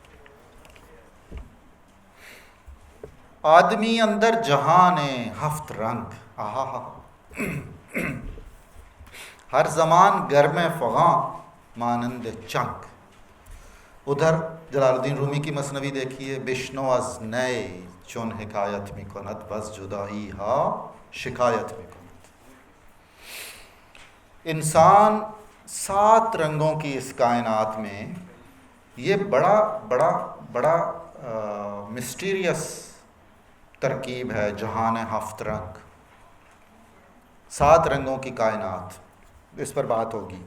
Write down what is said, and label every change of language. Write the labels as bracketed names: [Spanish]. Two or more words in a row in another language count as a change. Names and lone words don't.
[Persian] آدمی اندر جہان ہفت رنگ، آہا ہر زمان گرم فغاں مانند چنگ۔ [Urdu] ادھر جلال الدین رومی کی مثنوی دیکھیے، [Persian] بشنو از نئے چون حکایت می کند بس جدائی ہا شکایت می کند۔ [Urdu] انسان 7 رنگوں کی اس کائنات میں، یہ بڑا بڑا بڑا مسٹیریس ترکیب ہے [Persian] جہان ہفت رنگ، [Urdu] 7 رنگوں کی کائنات، اس پر بات ہوگی۔